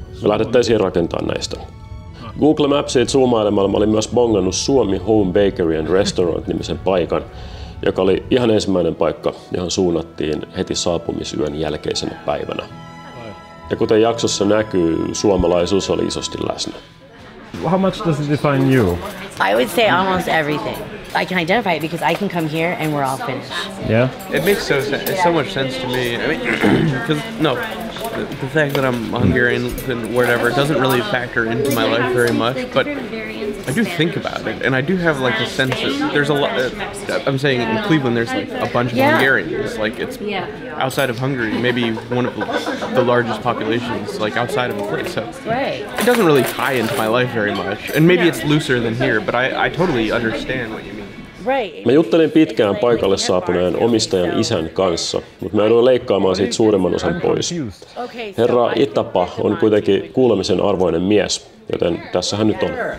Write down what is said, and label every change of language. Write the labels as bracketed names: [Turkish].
[Finnish] Me lähdettäisiin rakentamaan näistä. Google Mapsia zoomailemalla mä olin myös bongannut Suomi Home Bakery and Restaurant-nimisen paikan, joka oli ihan ensimmäinen paikka, johon suunnattiin heti saapumisyön jälkeisenä päivänä. Ja kuten jaksossa näkyy, suomalaisuus oli isosti läsnä. [English] How much does it define you? I would say almost everything. I can identify it because I can come here and we're all Finnish. Yeah? It makes so much sense to me. I mean, because the fact that I'm Hungarian and whatever doesn't really factor into my life very much, but I do think about it, and I do have like a sense that there's a lot. I'm saying in Cleveland, there's like a bunch of Hungarians. Like it's outside of Hungary, maybe one of the largest populations like outside of the place. So it doesn't really tie into my life very much, and maybe it's looser than here. But I totally understand what you mean. [Finnish] Mä juttelin pitkään paikalle saapuneen omistajan isän kanssa, mutta mä jouduin leikkaamaan siitä suurimman osan pois. Herra Itapa on kuitenkin kuulemisen arvoinen mies, joten tässä hän nyt on.